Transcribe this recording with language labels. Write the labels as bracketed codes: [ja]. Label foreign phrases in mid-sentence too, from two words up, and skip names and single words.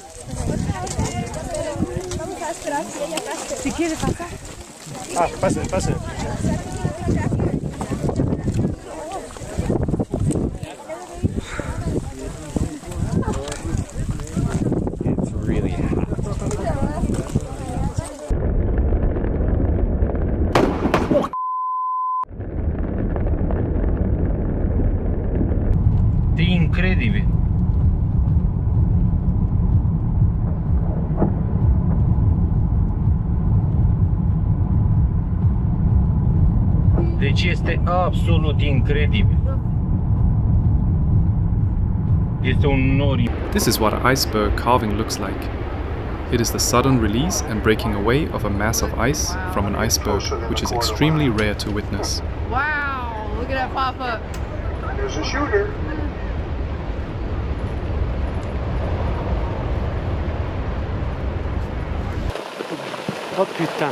[es] Si quiere pasar. Ah, pase, pase. [en] It's really hot. [it] È incredibile. [ro] Deci este absolut incredibil. Este un nori. [en] This is what iceberg calving looks like. It is the sudden release and breaking away of a mass of ice from an iceberg, which is extremely rare to witness. Wow, look at that pop up. There's a shooter. [fr] Oh putain.